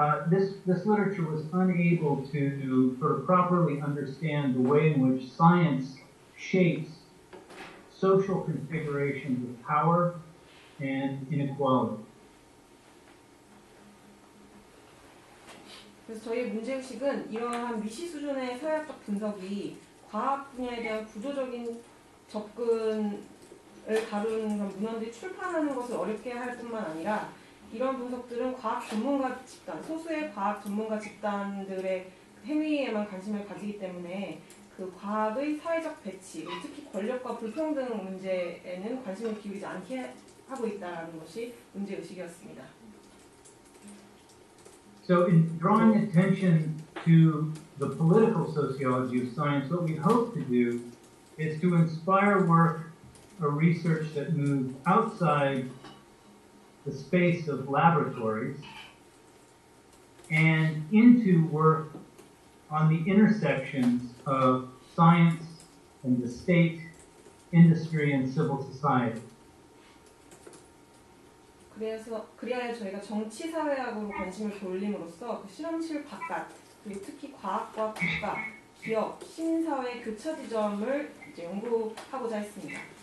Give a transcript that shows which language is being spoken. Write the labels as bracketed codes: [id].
[en] this literature was unable to sort of properly understand the way in which science shapes social configurations of power and inequality. [ko] 그래서 저희의 문제의식은 이러한 미시 수준의 사회학적 분석이 과학 분야에 대한 구조적인 접근을 다루는 그런 문헌들이 출판하는 것을 어렵게 할 뿐만 아니라 이런 분석들은 과학 전문가 집단, 소수의 과학 전문가 집단들의 행위에만 관심을 가지기 때문에 그 과학의 사회적 배치, 특히 권력과 불평등 문제에는 관심을 기울이지 않게 하고 있다는 것이 문제의식이었습니다. [en] So in drawing attention to the political sociology of science, what we hope to do is to inspire work or research that moves outside the space of laboratories and into work on the intersections of science and the state, industry, and civil society. [ko] 그래야 저희가 정치사회학으로 관심을 돌림으로써 그 실험실 바깥, 그리고 특히 과학과 국가, 기업, 시민사회의 교차 지점을 이제 연구하고자 했습니다.